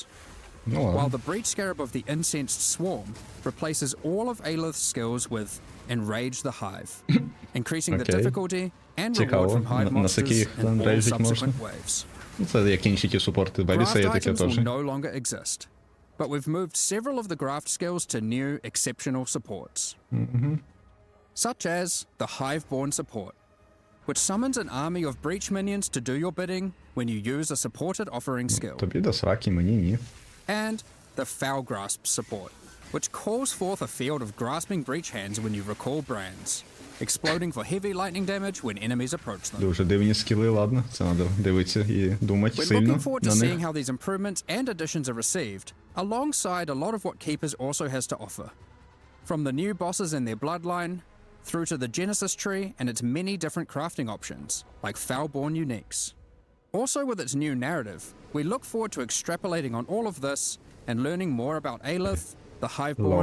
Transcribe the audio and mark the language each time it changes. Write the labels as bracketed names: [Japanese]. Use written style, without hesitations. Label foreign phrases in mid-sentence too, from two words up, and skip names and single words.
[Ukrainian] Ну [English] while [Russian] ладно. [English] the Breach Scarab of the Incensed Swarm replaces all of Aelith's skills with Enrage the Hive, increasing the Okay. difficulty and [Ukrainian] Цікаво. [English] reward from Hive [Ukrainian] На [English] monsters [Ukrainian] скільки їх [English] in all [Ukrainian] enrage'ить можна? [English] subsequent waves. [Ukrainian] Ну, це як інші ті супорти. Дивіться, є [English] Graft [Ukrainian] таке [English] items [Ukrainian] теж. [English] will no longer exist, but we've moved several of the graft skills to new exceptional supports. Such as the Hiveborn support, which summons an army of breach minions to do your bidding when you use a supported offering skill. [Ukrainian] Тобі до сраки, мені ні. [English] And the Foul Grasp support, which calls forth a field of grasping breach hands when you recall brands, exploding for heavy lightning damage when enemies approach them. [Ukrainian] Дуже дивні скіли, ладно. Це треба дивитися і думати [English] We're [Ukrainian] сильно [English] looking forward to [Ukrainian] на [English] seeing [Ukrainian] них. [English] how these improvements and additions are received, alongside a lot of what Keepers also has to offer. From the new bosses in their bloodline, through to the Genesis tree and its many different crafting options, like Foulborn Uniques. Also with its new narrative, we look forward to extrapolating on all of this and learning more about Aelith, the Hiveborn,